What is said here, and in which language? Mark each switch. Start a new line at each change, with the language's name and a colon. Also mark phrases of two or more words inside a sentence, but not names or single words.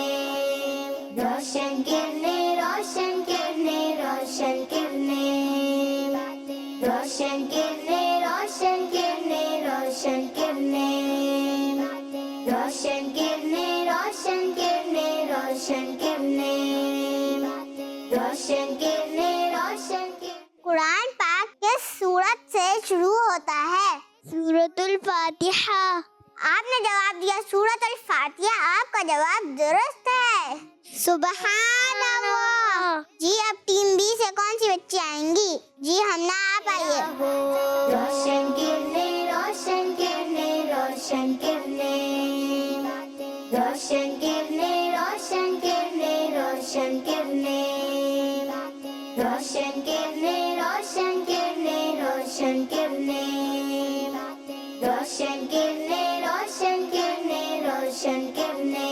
Hindi: रोशन किरने, रोशन किरने, रोशन किरने। रोशन किरने, रोशन किरने, रोशन किरने। रोशन किरने, रोशन किरने, रोशन किरने। रोशन किरने, रोशन किरने। कुरान पाक किस सूरत से शुरू होता है? सूरतुल फातिहा। आपने जवाब दिया सूरतुल फातिहा। आपका जवाब दुरुस्त है।
Arabic: سبحان الله.
Hindi: जी अब टीम बी से कौन सी बच्ची आएंगी? जी हमना आप आइए। रोशन किरने, रोशन किरने, रोशन किरने। रोशन किरने, रोशन किरने, रोशन किरने। रोशन किरने, रोशन किरने, रोशन किरने। रोशन किरने, रोशन किरने, रोशन किरने।